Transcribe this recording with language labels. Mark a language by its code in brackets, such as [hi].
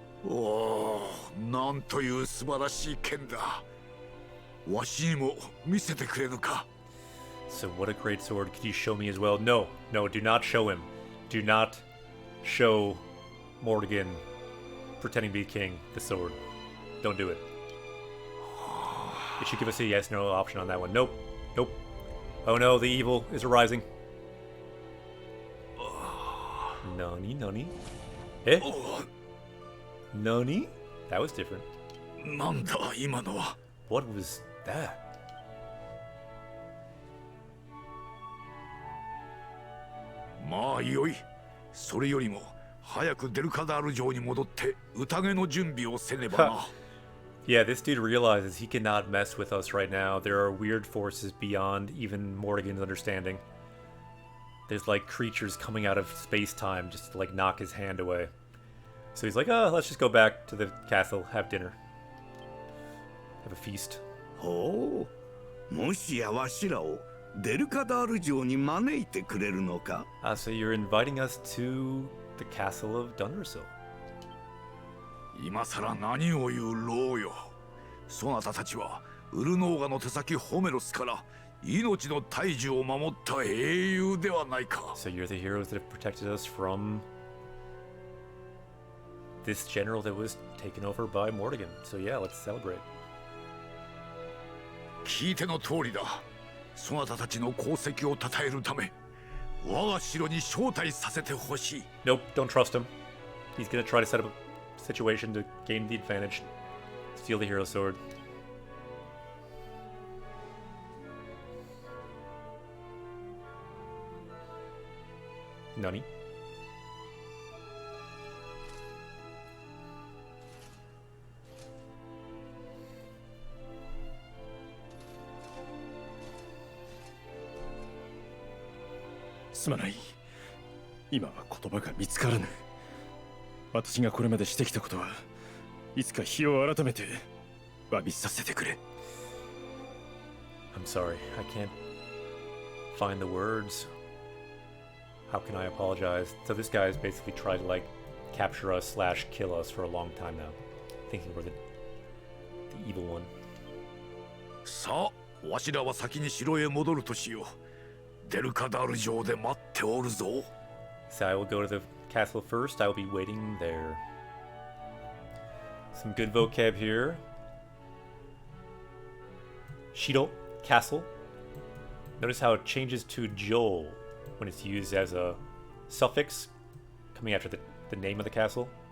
[ja] Oh, なんという素晴らしい剣だ。わしにも見せてくれぬか。 [en] So what a great sword. Could you show me as well? No, no, do not show him. Do not show Morrigan pretending to be king the sword. Don't do it. It should give us a yes/no option on that one. Nope. Nope. Oh no, the evil is arising. [ja] Nani, nani? [en] Eh? [ja] Nani? [en] That was different. [ja] なんだ今のは。 [en] What was that? [ja] まあよい。それよりも早くデルカダール城に戻って宴の準備をせねばな。 [en] Yeah, this dude realizes he cannot mess with us right now. There are weird forces beyond even Morrigan's understanding. There's like creatures coming out of space-time just to like knock his hand away. So he's like, oh, let's just go back to the castle, have dinner. Have a feast. [ja] ほう。もしやわしらをデルカダール城に招いてくれるのか。 [en] So you're inviting us to the castle of Dundersill. [ja] 今さら何を言う老よ。そなたたちはウルノーガの手先ホメロスから命の大樹を守った英雄ではないか。 [en] So you're the heroes that have protected us from this general that was taken over by Morrigan. So yeah, let's celebrate. [ja] 聞いての通りだ。そなたたちの功績を称えるため、我が城に招待させてほしい。 [en] Nope, don't trust him. He's gonna try to set up a situation to gain the advantage. Steal the hero sword. [ja] Nani? "すまない。今は言葉が見つからぬ。私がこれまでしてきたことはいつか日を改めて詫びさせてくれ。 [en] I'm sorry, I can't find the words. How can I apologize? So this guy has basically tried to like capture us / kill us for a long time now, thinking we're the evil one. [ja] さあ、わしらは先に城へ戻るとしよう。デルカダール城で待っておるぞ。 [en] So I will go to the castle first. I will be waiting there. Some good vocab here. Shiro, castle. Notice how it changes to Joel when it's used as a suffix coming after the name of the castle.